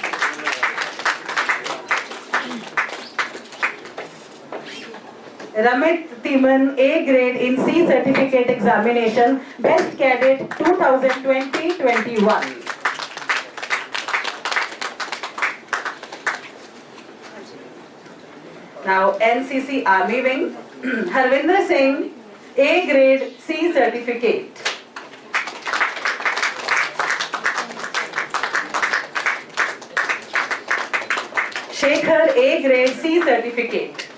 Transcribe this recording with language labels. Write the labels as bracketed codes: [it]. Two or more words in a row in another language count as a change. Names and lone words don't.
[en] Ramit Timan, A grade in C certificate examination, Best Cadet 2020-21. Now NCC Army Wing, Harvinder Singh, A grade C certificate. Shekhar, A grade C certificate.